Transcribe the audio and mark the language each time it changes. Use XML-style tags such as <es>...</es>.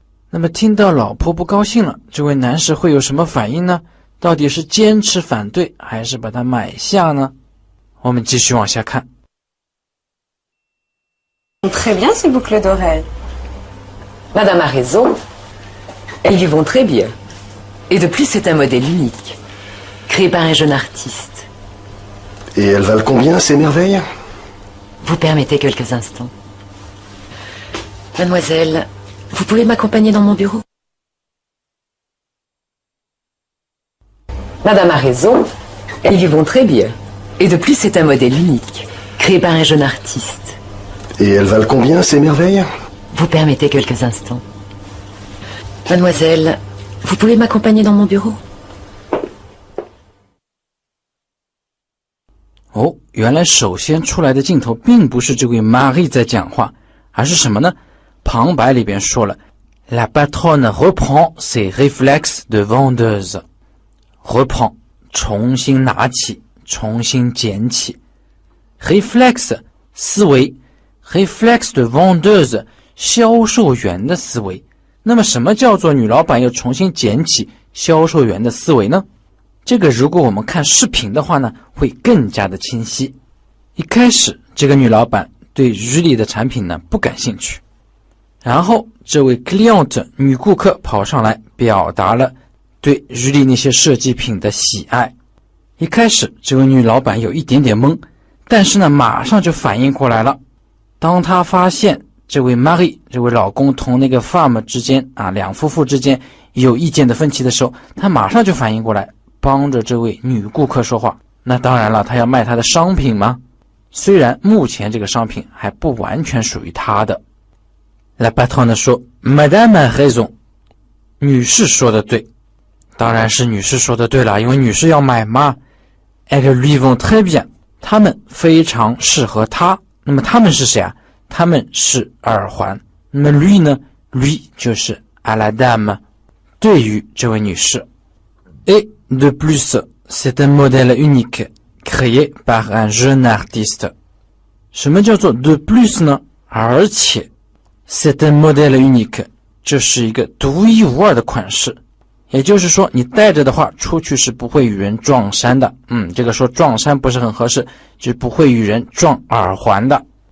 <zh>那么听到老婆不高兴了，这位男士会有什么反应呢？到底是坚持反对，还是把它买下呢？我们继续往下看。</zh> <fr>Très bien, ces boucles d'oreilles. Madame a raison. Elles lui vont très bien. Et de plus, c'est un modèle unique, créé par un jeune artiste. Et elles valent combien, ces merveilles? Vous permettez quelques instants? Mademoiselle, vous pouvez m'accompagner dans mon bureau? Madame a raison. Elles lui vont très bien. Et de plus, c'est un modèle unique, créé par un jeune artiste. Et elles valent combien, ces merveilles? Vous permettez quelques instants? Mademoiselle, vous pouvez m'accompagner dans mon bureau?</fr> <zh>哦，原来首先出来的镜头并不是这位 Marie 在讲话，而是什么呢？旁白里边说了</zh> <fr>La patronne reprend ses réflexes de vendeuse.</fr> <zh>Reprend 重新拿起，重新捡起。 Réflexe 思维 Réflexe de vendeuse 销售员的思维。那么什么叫做女老板又重新捡起销售员的思维呢？这个如果我们看视频的话呢，会更加的清晰。一开始这个女老板对日历的产品呢不感兴趣，然后这位 client 女顾客跑上来表达了对日历那些设计品的喜爱。一开始这位女老板有一点点懵，但是呢马上就反应过来了。当她发现这位 Marie 这位老公同那个 femme 之间两夫妇之间有意见的分歧的时候，她马上就反应过来，帮着这位女顾客说话。那当然了，她要卖她的商品吗？虽然目前这个商品还不完全属于她的。</zh> <fr>La patronne</fr> <zh>说</zh> <fr>Madame a raison，</fr> <zh>女士说的对。当然是女士说的对了，因为女士要买嘛。</zh> <fr>Elles lui vont très bien，</fr> <zh>她们非常适合她。那么她们是谁啊？她们是耳环。那么 lui 呢？ lui 就是</zh> <fr>à la dame，</fr> <zh>对于这位女士。</zh> <fr>Et de plus, c'est un modèle unique, créé par un jeune artiste.</fr> <zh>什么叫做 de plus 呢？而且</zh> <fr>c'est un modèle unique，</fr> <zh>这是一个独一无二的款式。也就是说，你带着的话，出去是不会与人撞衫的。这个说撞衫不是很合适，就是不会与人撞耳环的。</zh>